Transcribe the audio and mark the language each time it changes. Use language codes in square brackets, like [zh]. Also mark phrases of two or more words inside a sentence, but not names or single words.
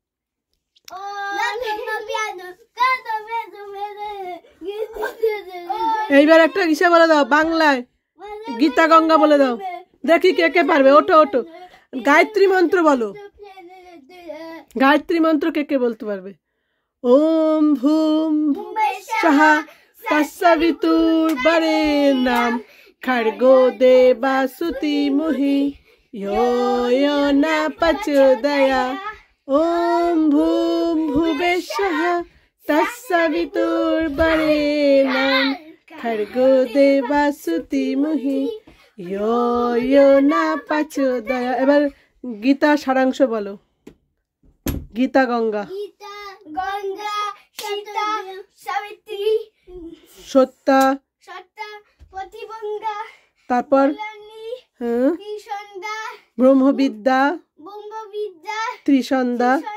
[bn] এইবার একটা কিসে বলে দাও, বাংলায় গীতা গঙ্গা বলে দাও, দেখি কে পারবে। ওঠো, গায়ত্রী মন্ত্র বলো, গায়ত্রী মন্ত্র কে বলতে পারবে? [sa] ওম ভূম সাহা তস্সবিতুর বরেণ্যম খর্গো দেবাসুতি মুহি यो न प्रचोदया। ओम भूम भुवस्सुः तत्सवितुर्वरेण्यं भर्गो देवस्य धीमहि यो न प्रचोदया। [bn] এবার গীতা সারাংশ বলো। গীতা গঙ্গা, সীতা, সাবিত্রী, সত্যা, প্রতিবঙ্গা, তারপর ব্রহ্মবিদ্যা, ত্রিসন্ধ্যা,